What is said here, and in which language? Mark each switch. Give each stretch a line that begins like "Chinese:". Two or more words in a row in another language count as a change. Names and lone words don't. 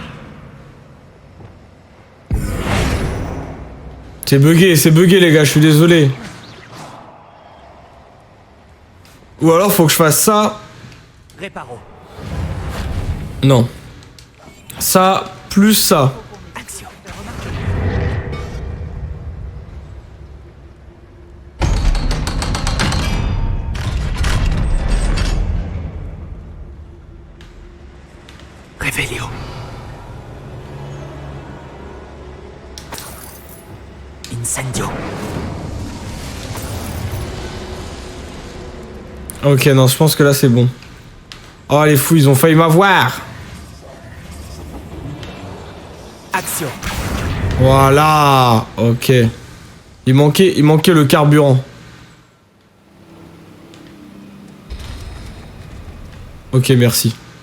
French: C'est bugué les gars, je suis désolé. Ou alors faut que je fasse ça. Reparo. Non. Ça, plus ça. Action! Revelio. Incendio. Ok, non, je pense que là c'est bon. Oh les fous, ils ont failli m'avoir. Action! Voilà. Ok. Il manquait le carburant. Ok, merci.